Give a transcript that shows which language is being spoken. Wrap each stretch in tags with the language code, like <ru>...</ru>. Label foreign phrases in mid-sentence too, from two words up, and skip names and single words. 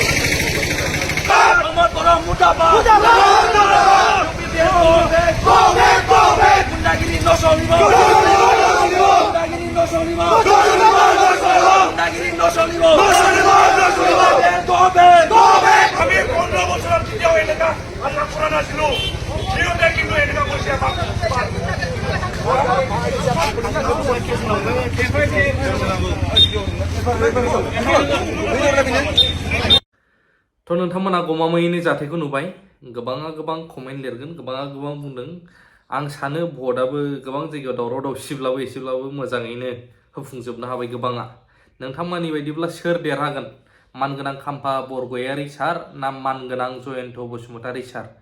<as>গুণ্ডাগিৰি নচলিব আমি 15 বছৰত কেতিয়াও এনেকা আশা কৰা নাছিলো সিহঁতে কিন্তু এনেকা কৰিছে</as> <brx>थ' नोंथांमोना गमामायैनो जाथायखौ नुबाय गोबाङा गोबां कमेन्ट लिरगोन गोबाङा गोबां बुंदों आं सानो भटआबो गोबां जायगायाव दावराव दावसिब्लाबो एसेब्लाबो मोजाङैनो होफुंजोबनो हाबाय गोबाङा नोंथांमोननि बायदिब्ला सोर देरहागोन मानगोनां खाम्फा बरगयारि सार ना मानगोनां जयन्त बसुमतारी सार</brx>